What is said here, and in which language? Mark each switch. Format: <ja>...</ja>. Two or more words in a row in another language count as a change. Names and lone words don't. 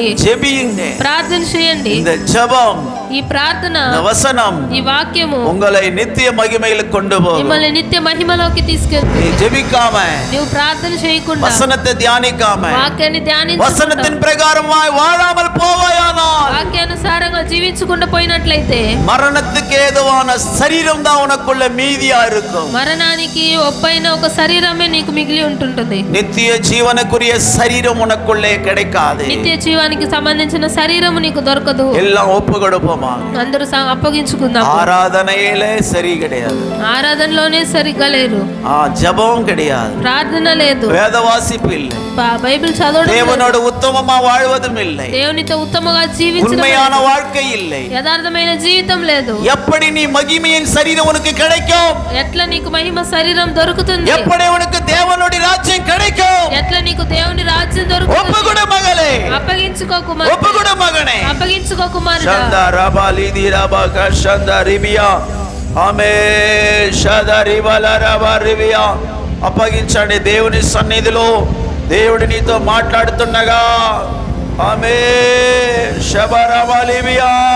<ta>ஜெபியுங்க.</ta> <te>ప్రార్థన చేయండి.</te> <ta>இந்த ஜெபம்,</ta> <te>ఈ ప్రార్థన,</te> <ta>இந்த வசனம்</ta> <te>ఈ వాక్యము</te> <ta>உங்களை நித்திய மகிமையிலுக்கு கொண்டு போகும்.</ta> <te>మిమ్మల్ని నిత్య మహిమలోకి తీసుకెళ్తుంది.</te> <ta>நீ ஜெபிக்காம,</ta> <te>నువ్వు ప్రార్థన చేయకుండా,</te> <ta>வசனத்தை தியானிக்காம,</ta> <te>వాక్యాన్ని ధ్యానించకుండా,</te> <ta>வசனத்தின் பிரகாரமாய் வாழாமல் போவாயானால்</ta> <te>వాక్యానుసారంగా జీవించకుండా పోయినట్లయితే</te> <ta>மரணத்துக்கு ஏதுவான சரீரம் தான் உனக்குள்ள மீதியா இருக்கும்.</ta> <te>మరణానికి ఒప్పైన ఒక శరీరమే నీకు మిగిలి ఉంటుంటుంది.</te> <ta>நித்திய ஜீவனுக்குரிய சரீரம் உனக்குள்ளே கிடைக்காது.</ta> <te>నిత్య జీవానికి సంబంధించిన శరీరము నీకు దొరకదు.</te> <ta>எல்லாம் ஒப்பு கொடுப்போமா?</ta> <te>అందరూ అప్పగించుకుందాం.</te> <ta>ஆராதனையிலே சரி கிடையாது,</ta> <te>ఆరాధనలోనే సరిగ్గా లేరు,</te> <ta>ஜெபம் கிடையாது,</ta> <te>ప్రార్థన లేదు,</te> <ta>வேத வாசிப்பு இல்லை,</ta> <te>బైబిల్ చదవడం లేదు,</te> <ta>தேவனோடு உத்தமமா வாழ்வதும் இல்லை,</ta> <te>దేవునితో ఉత్తమంగా జీవించడం</te> <ta>உண்மையான</ta> <te>లేదు,</te> <ta>வாழ்க்கை இல்லை.</ta> <te>యథార్థమైన జీవితం లేదు.</te> <ta>எப்படி நீ மகிமையின் சரீரம் உனக்கு கிடைக்கும்?</ta> <te>ఎట్లా నీకు మహిమ శరీరం దొరుకుతుంది?</te> <ta>எப்படி உனக்கு தேவனுடைய ராஜ்யம் கிடைக்கும்?</ta> <te>ఎట్లా నీకు దేవుని రాజ్యం దొరుకుతుంది?</te> <ta>ஒப்புக்கொடு மகளே,</ta> <te>అప్పగించుకో కుమారుడా,</te> <ta>ஒப்புக்கொடு மகனே.</ta> <te>అప్పగించుకో కుమారుడా. షందా రబాలి దిరాబా కషందా రిబియా ఆమె షదా రిబల రబా రిబియా. అప్పగించండి దేవుని సన్నిధిలో. దేవుడు నీతో మాట్లాడుతుండగా ఆమె షబరబా లిబియా.</te>